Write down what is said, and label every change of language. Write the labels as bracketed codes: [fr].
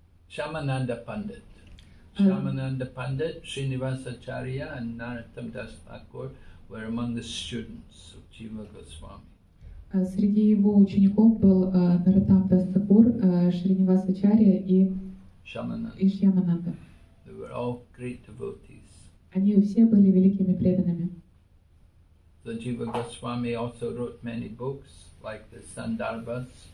[en] Shamananda Pandit. Shamananda Pandit, Srinivasacharya, and Narottam Das Thakur were among the students of Jiva Goswami. [ru] Среди его учеников был Нароттам Дас Такур, Шринивасачарья и Шьямананда. [en] They were all great devotees. [ru] Они все были великими преданными. [en] So Jiva Goswami also wrote many books, like the Sandarbhas.